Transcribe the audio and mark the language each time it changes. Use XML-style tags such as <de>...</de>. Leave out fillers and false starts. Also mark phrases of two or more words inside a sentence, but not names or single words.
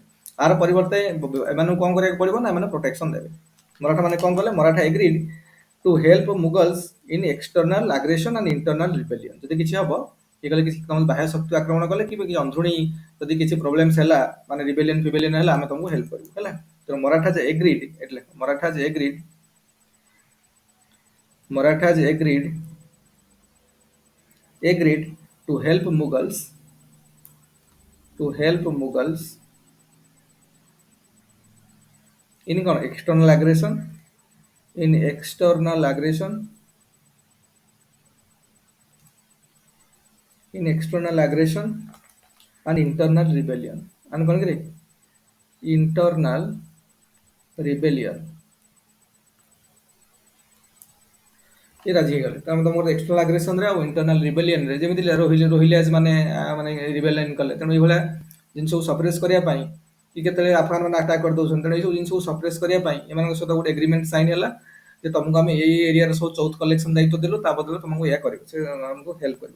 <or>ଆର ପରିବର୍ତ୍ତେ ଏମାନଙ୍କୁ କଣ କରିବାକୁ ପଡିବ ନା, ଏମାନେ ପ୍ରୋଟେକ୍ସନ ଦେବେ। ମରାଠା ମାନେ କଣ କଲେ?</or> <en>Maratha agreed to help Mughals in external aggression and internal rebellion.</en> <or>ଯଦି କିଛି ହବ, ଇଏ କଲେ କିଛି ତମ ବାହ୍ୟ ଶକ୍ତି ଆକ୍ରମଣ କଲେ କି ଅନ୍ଧ୍ରୁଣୀ ଯଦି କିଛି ପ୍ରୋବ୍ଲେମସ ହେଲା, ମାନେ ରିବେଲିୟନ ହେଲା, ଆମେ ତମକୁ ହେଲ୍ପ କରିବୁ ହେଲା।</or> <en>ତେଣୁ Marathas agreed to help Mughals in କଣ? external aggression and internal rebellion and</en> <or>କଣ କିରେ?</or> <en>internal rebellion</en> <or>ये ରାଜି ହେଇଗଲେ। ତାମାନେ ତମର</or> <en>external aggression</en> <or>ଆଉ</or> <en>internal rebellion</en> <or>ଯେମିତି ରୋହିଲିଆଜ ମାନେ ରିବେଲିୟନ କଲେ, ତେଣୁ ଏଇଭଳିଆ ଜିନିଷକୁ ସପ୍ରେସ୍ କରିବା ପାଇଁ, କି କେତେବେଳେ ଆଫଗାନ ମାନେ ଆଟାକ୍ କରିଦଉଛନ୍ତି, ତେଣୁ ଏଇସବୁ ଜିନିଷକୁ ସପ୍ରେସ୍ କରିବା ପାଇଁ ଏମାନଙ୍କ ସହିତ ଗୋଟେ</or> <en>agreement sign</en> <or>ହେଲା ଯେ ତମକୁ ଆମେ ଏଇ ଏରିଆର ସବୁ ଚୌଥ କଲେକ୍ସନ ଦାୟିତ୍ୱ ଦେଲୁ, ତା ବଦଳରେ ତମକୁ ଏଇଆ କରିବୁ, ସେ ଆମକୁ ହେଲ୍ପ କରିବୁ।</or>